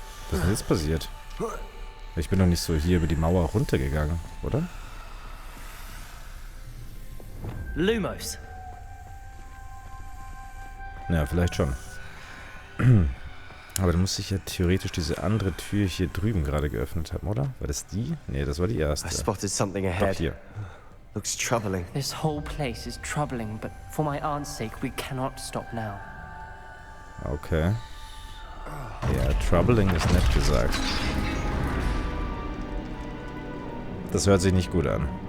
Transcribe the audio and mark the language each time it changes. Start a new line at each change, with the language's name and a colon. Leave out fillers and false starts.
German: Was ist denn jetzt passiert? Ich bin doch nicht so hier über die Mauer runtergegangen, oder? Lumos. Ja, vielleicht schon. Aber dann muss ich ja theoretisch diese andere Tür hier drüben gerade geöffnet haben, oder? War das die? Nee, das war die erste.
English: I spotted something
German: Doch,
English: ahead.
German: hier.
English: Looks troubling. This whole place is troubling, but for my aunt's sake, we cannot stop now. Okay.
German: Ja, troubling ist nett gesagt. Das hört sich nicht gut an.